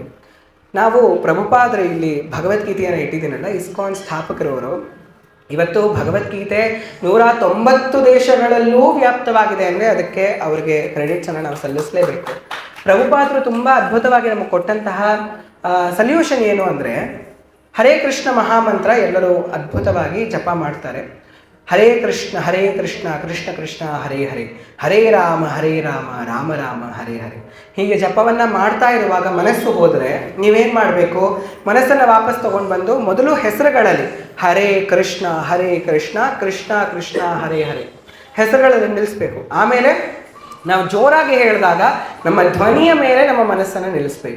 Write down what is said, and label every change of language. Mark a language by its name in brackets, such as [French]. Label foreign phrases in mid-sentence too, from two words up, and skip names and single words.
[Kannada] ನಾವು ಪ್ರಭುಪಾದರು ಇಲ್ಲಿ ಭಗವದ್ಗೀತೆಯನ್ನು ಇಟ್ಟಿದ್ದೀನಲ್ಲ, ಇಸ್ಕಾನ್ ಸ್ಥಾಪಕರವರು, ಇವತ್ತು ಭಗವದ್ಗೀತೆ 190 ದೇಶಗಳಲ್ಲೂ ವ್ಯಾಪ್ತವಾಗಿದೆ ಅಂದರೆ ಅದಕ್ಕೆ ಅವರಿಗೆ ಕ್ರೆಡಿಟ್ಸನ್ನು ನಾವು ಸಲ್ಲಿಸಲೇಬೇಕು. ಪ್ರಭುಪಾದರು ತುಂಬ ಅದ್ಭುತವಾಗಿ ನಮಗೆ ಕೊಟ್ಟಂತಹ ಸಲ್ಯೂಷನ್ ಏನು ಅಂದರೆ, ಹರೇ ಕೃಷ್ಣ ಮಹಾಮಂತ್ರ ಎಲ್ಲರೂ ಅದ್ಭುತವಾಗಿ ಜಪ ಮಾಡ್ತಾರೆ. ಹರೇ ಕೃಷ್ಣ ಕೃಷ್ಣ ಕೃಷ್ಣ ಹರೇ ಹರೇ, ಹರೇ ರಾಮ ರಾಮ ರಾಮ ಹರೇ ಹರೇ. ಹೀಗೆ ಜಪವನ್ನು ಮಾಡ್ತಾ ಇರುವಾಗ ಮನಸ್ಸು ಹೋದರೆ ನೀವೇನು ಮಾಡಬೇಕು? ಮನಸ್ಸನ್ನು ವಾಪಸ್ ತೊಗೊಂಡು ಬಂದು ಮೊದಲು ಹೆಸರುಗಳಲ್ಲಿ ಹರೇ ಕೃಷ್ಣ ಕೃಷ್ಣ ಕೃಷ್ಣ ಹರೇ ಹರೇ ಹೆಸರುಗಳಲ್ಲಿ ನಿಲ್ಲಿಸ್ಬೇಕು. ಆಮೇಲೆ ನಾವು ಜೋರಾಗಿ ಹೇಳಿದಾಗ ನಮ್ಮ ಧ್ವನಿಯ ಮೇಲೆ ನಮ್ಮ ಮನಸ್ಸನ್ನು ನಿಲ್ಲಿಸ್ಬೇಕು.